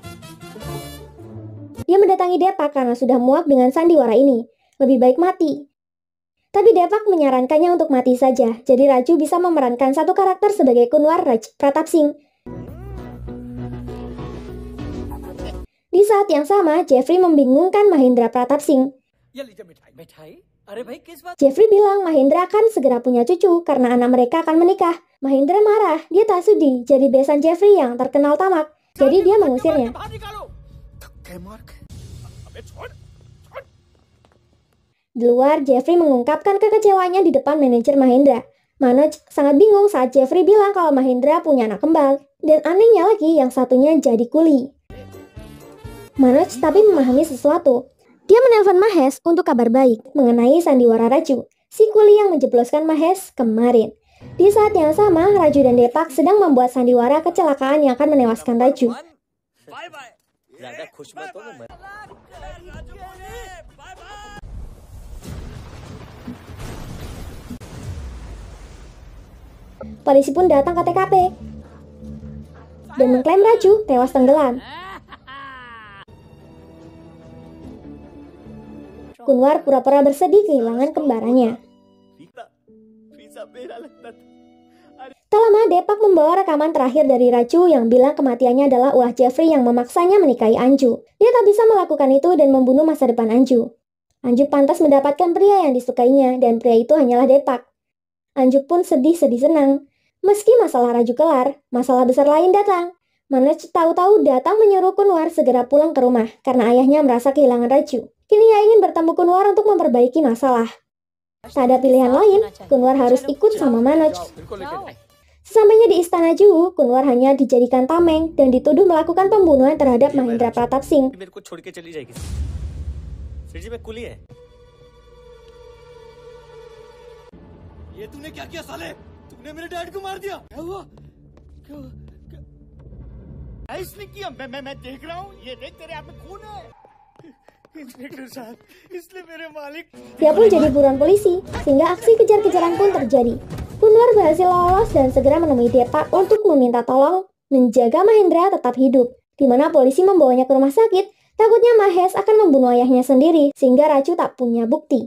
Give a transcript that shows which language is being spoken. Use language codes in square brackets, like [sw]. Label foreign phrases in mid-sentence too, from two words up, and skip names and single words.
[id] Dia mendatangi Deepak karena sudah muak dengan sandiwara ini. Lebih baik mati. Tapi Deepak menyarankannya untuk mati saja. Jadi Raju bisa memerankan satu karakter sebagai Kunwar Raj Pratap Singh. Di saat yang sama, Jeffrey membingungkan Mahendra Pratap Singh. [hi] ये लीजिए मिठाई. मिठाई? अरे भाई किस बात? [id] Jeffrey bilang Mahendra akan segera punya cucu karena anak mereka akan menikah. Mahendra marah, dia tak sudi jadi besan Jeffrey yang terkenal tamak. Jadi dia mengusirnya. [hi] बाहर निकालो. धक्के मार के. अबे छोड़. छोड़. [id] Di luar, Jeffrey mengungkapkan kekecewaannya di depan manajer Mahendra. Manoj sangat bingung saat Jeffrey bilang kalau Mahendra punya anak kembar. Dan anehnya lagi, yang satunya jadi kuli. Manoj tapi memahami sesuatu. Dia menelpon Mahesh untuk kabar baik mengenai sandiwara Raju. si kuli yang menjebloskan Mahesh kemarin. Di saat yang sama, Raju dan Depak sedang membuat sandiwara kecelakaan yang akan menewaskan Raju. [hi] ज्यादा खुश मत हो मैं [id] Polisi pun datang ke TKP dan mengklaim Raju tewas tenggelam. Kunwar pura-pura bersedih kehilangan kembarannya. [hi] पिज़्ज़ा मेरा लगता था [id] Tak lama, Depak membawa rekaman terakhir dari Raju yang bilang kematiannya adalah ulah Jeffrey yang memaksanya menikahi Anju. Dia tak bisa melakukan itu dan membunuh masa depan Anju. Anju pantas mendapatkan pria yang disukainya dan pria itu hanyalah Depak. Anju pun sedih-sedih senang. Meski masalah Raju kelar, masalah besar lain datang. Manoj tahu-tahu datang menyuruh Kunwar segera pulang ke rumah karena ayahnya merasa kehilangan Raju. Kini ia ingin bertemu Kunwar untuk memperbaiki masalah. Tak ada pilihan lain, Kunwar harus ikut sama Manoj. Sesampainya di istana Juhu, Kunwar hanya dijadikan tameng dan dituduh melakukan pembunuhan terhadap Mahendra Pratap Singh. [hi] मेरे को छोड़ के चली जाएगी फिर जी मैं कुली है ये तूने क्या किया साले तूने मेरे डैड को मार दिया क्या हुआ क्या इसने किया मैं देख रहा हूँ ये देख तेरे हाथ में खून है इंस्पेक्टर साहब इसने मेरे मालिक [id] Dia pun jadi buruan polisi, sehingga aksi kejar-kejaran pun terjadi. Kunwar berhasil lolos dan segera menemui Depak untuk meminta tolong menjaga Mahendra tetap hidup. Di mana polisi membawanya ke rumah sakit, takutnya Mahesh akan membunuh ayahnya sendiri, sehingga Raju tak punya bukti.